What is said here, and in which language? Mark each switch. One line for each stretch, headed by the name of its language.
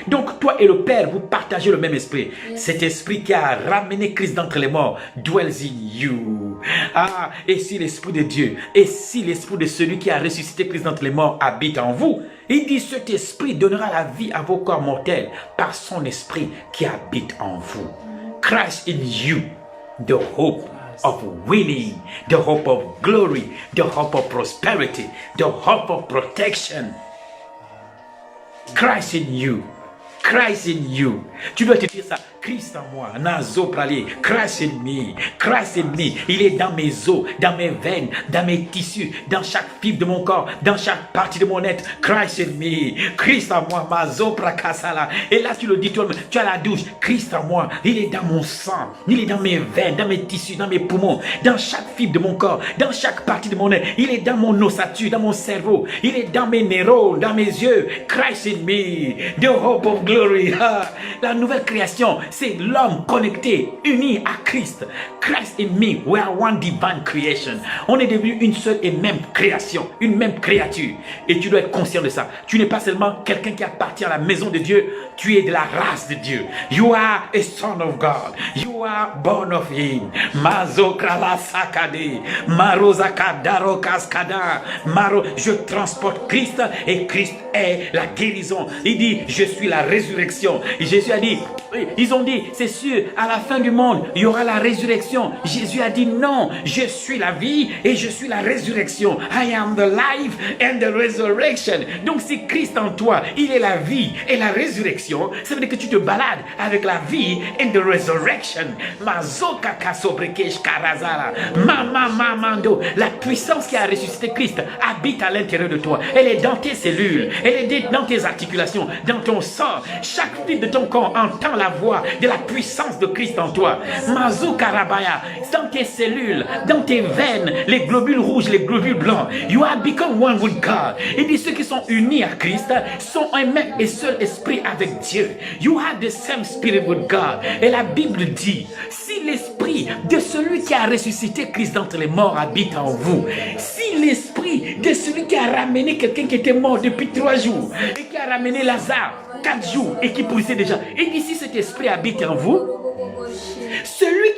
French: Donc toi et le Père, vous partagez le même esprit. Cet esprit qui a ramené Christ d'entre les morts
English: dwells in you.
French: Ah, et si l'esprit de Dieu, et si l'esprit de celui qui a ressuscité Christ d'entre les morts habite en vous, il dit cet esprit donnera la vie à vos corps mortels par son esprit qui habite en vous.
English: Christ in you, the hope of winning, the hope of glory, the hope of prosperity, the hope of protection. Christ in you. Christ in you.
French: Tu dois te dire ça. Christ en moi. Nazo pralier.
English: Christ in me. Christ in me.
French: Il est dans mes os, dans mes veines, dans mes tissus, dans chaque fibre de mon corps, dans chaque partie de mon être.
English: Christ in me.
French: Christ en moi. Mazo prakasala. Et là, tu le dis toi-même. Tu as la douche. Christ en moi. Il est dans mon sang. Il est dans mes veines, dans mes tissus, dans mes poumons, dans chaque fibre de mon corps, dans chaque partie de mon être. Il est dans mon ossature, dans mon cerveau. Il est dans mes neurones, dans mes yeux.
English: Christ in me. The hope of glory.
French: La nouvelle création, c'est l'homme connecté, uni à Christ.
English: Christ in me, we are one divine creation.
French: On est devenu une seule et même création, une même créature. Et tu dois être conscient de ça. Tu n'es pas seulement quelqu'un qui appartient à la maison de Dieu, tu es de la race de Dieu.
English: You are a son of God. You are born of him. Mazo krala sakade, marozaka darokaskada, maro.
French: Je transporte Christ et Christ est la guérison. Il dit, je suis la résurrection. Et Jésus a dit, ils ont dit, c'est sûr, à la fin du monde, il y aura la résurrection. Jésus a dit, non, je suis la vie et je suis la résurrection.
English: I am the life and the resurrection.
French: Donc si Christ en toi, il est la vie et la résurrection, ça veut dire que tu te balades avec la vie
English: and the resurrection. Mazoka kasobrekesh karazala. Mama mamando.
French: La puissance qui a ressuscité Christ habite à l'intérieur de toi. Elle est dans tes cellules, elle est dans tes articulations, dans ton sang. Chaque fibre de ton corps entend la voix de la puissance de Christ en toi. Mazou Karabaya, dans tes cellules, dans tes veines, les globules rouges, les globules blancs.
English: You have become one with God.
French: Il dit ceux qui sont unis à Christ sont un même et seul esprit avec Dieu.
English: You have the same spirit with God.
French: Et la Bible dit, si l'esprit de celui qui a ressuscité Christ d'entre les morts habite en vous, si l'esprit de celui qui a ramené quelqu'un qui était mort depuis 3 jours et qui a ramené Lazare 4 jours et qui pourrissait déjà, et d'ici cet esprit habite en vous, celui